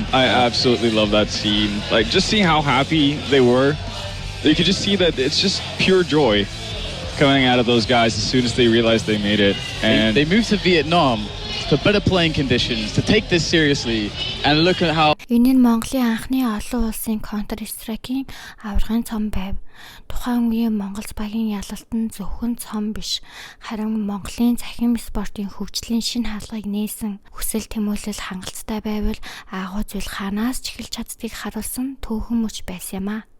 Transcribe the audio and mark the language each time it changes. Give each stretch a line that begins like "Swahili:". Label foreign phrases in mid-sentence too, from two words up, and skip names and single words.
English: I absolutely love that scene. Like, just seeing how happy they were. You could just see that it's just pure joy coming out of those guys as soon as they realized they made it. And they moved to Vietnam for better playing conditions, to take this seriously, and look at how...
Mongolian: Энэ нь Монголын анхны олон улсын Counter-Strike-ийн аваргын цом байв. Тухайн үеийн Монгол багийн ялалт нь зөвхөн цом биш, харин Монголын цахим спортын хөгжлийн шинэ хаалгыг нээсэн хүсэл тэмүүлэл хангалттай байвал агуу зүйл ханаас ч эхэлж чаддгийг харуулсан түүхэн мөч байсан юм а.